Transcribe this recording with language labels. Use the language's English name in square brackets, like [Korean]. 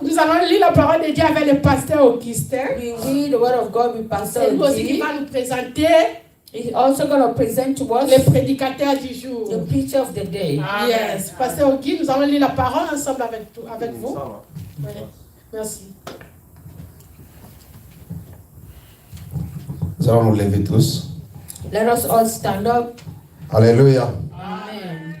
[French] Nous allons lire la parole de Dieu avec le pasteur Augustin. [English] We read the Word of God with Pastor [French] C'est lui aussi qui [English] G. [French] va nous présenter [English] He's also going to present to us [French] le prédicateur du jour. [English] the preacher of the day. [French] Yes, pasteur Auguste, nous allons lire la parole ensemble avec vous. Oui. Merci. Nous allons nous lever tous. [English] Let us all stand up. [French] Alléluia. Amen.